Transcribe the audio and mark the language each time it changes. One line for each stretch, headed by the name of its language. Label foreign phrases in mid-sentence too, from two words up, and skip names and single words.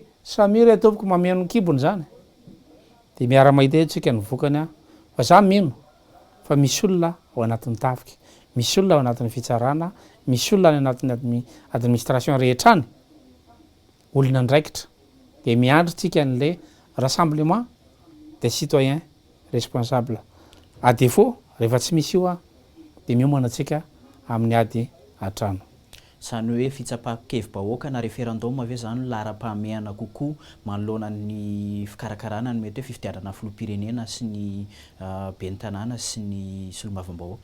Malagasy: samira ataoviko mameno ny kibony zany de miara-mahita tsika ny vokany a fa za mino fa misy olona ao anatin'ny tafika misy olona ao anatin'ny fitsarana misy olona any anatin'ny administration rehetrany olona ndraikitra de miandry tsika an'le
French: rassemblement des citoyens responsables à défaut
Malagasy: rehefa tsy misy io a de miomana atsika amin'ny ady an-trano zany hoe fitsapakevy-bahoaka na référendum ave zany lara-pahamehana kokoa manoloana ny fikarakarana ny mety hoe fifidianana filoham-pirenena sy ny bentanàna sy ny solombavambahoaka